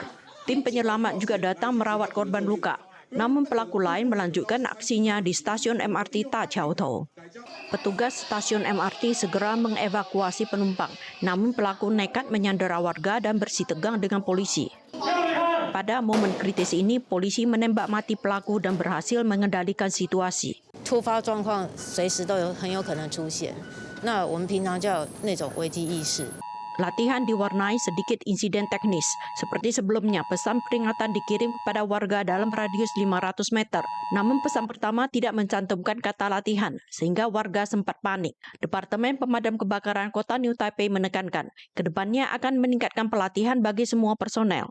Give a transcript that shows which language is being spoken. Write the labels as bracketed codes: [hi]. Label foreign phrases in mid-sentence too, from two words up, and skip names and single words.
[id] Tim penyelamat juga datang merawat korban luka. Namun pelaku lain melanjutkan aksinya di stasiun MRT Ta Chiao Tou. Petugas stasiun MRT segera mengevakuasi penumpang, namun pelaku nekat menyandera warga dan bersitegang dengan polisi. Pada momen kritis ini, polisi menembak mati pelaku dan berhasil mengendalikan situasi. [zh] 突发状况随时都很有可能出现，那我们平常就有那种危机意识。 [id] Latihan diwarnai sedikit insiden teknis. Seperti sebelumnya, pesan peringatan dikirim kepada warga dalam radius 500 meter. Namun pesan pertama tidak mencantumkan kata latihan, sehingga warga sempat panik. Departemen Pemadam Kebakaran Kota New Taipei menekankan, kedepannya akan meningkatkan pelatihan bagi semua personel.